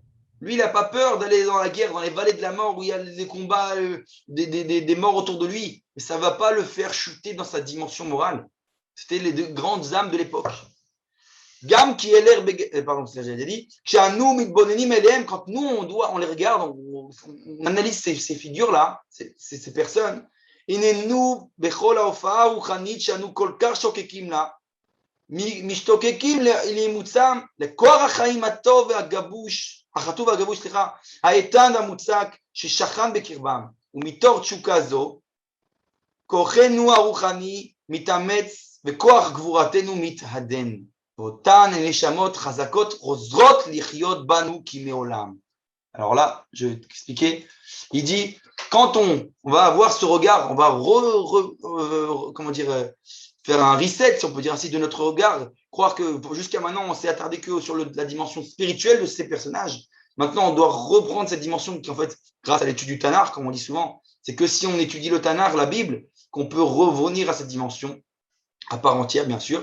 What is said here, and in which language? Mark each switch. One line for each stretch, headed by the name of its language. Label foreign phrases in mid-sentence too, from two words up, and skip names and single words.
French: Lui, il n'a pas peur d'aller dans la guerre, dans les vallées de la mort où il y a des combats, des morts autour de lui. Mais ça ne va pas le faire chuter dans sa dimension morale. C'était les deux grandes âmes de l'époque. Gam qui est l'air, pardon, c'est ce que j'avais dit. Quand nous, on les regarde, on analyse ces figures-là, ces personnes.
Hebrew: עינינו בכל הופעה רוחנית שלנו כל כך שוקקים לה. משתוקקים לאימוצם לכוח החיים הטוב והגבוש, החטוב והגבוש, האיתן והמוצק ששכן בקרבם. ומתוך תשוקה זו, כוחנו הרוחני מתאמץ וכוח גבורתנו מתהדן. ואותן נשמות חזקות חוזרות לחיות בנו כמעולם.
French: Alors là, je vais t'expliquer. Il dit, quand on va avoir ce regard, on va faire un reset, si on peut dire ainsi, de notre regard, croire que jusqu'à maintenant, on s'est attardé que sur la dimension spirituelle de ces personnages. Maintenant, on doit reprendre cette dimension qui, en fait, grâce à l'étude du Tanakh, comme on dit souvent, c'est que si on étudie le Tanakh, la Bible, qu'on peut revenir à cette dimension, à part entière, bien sûr.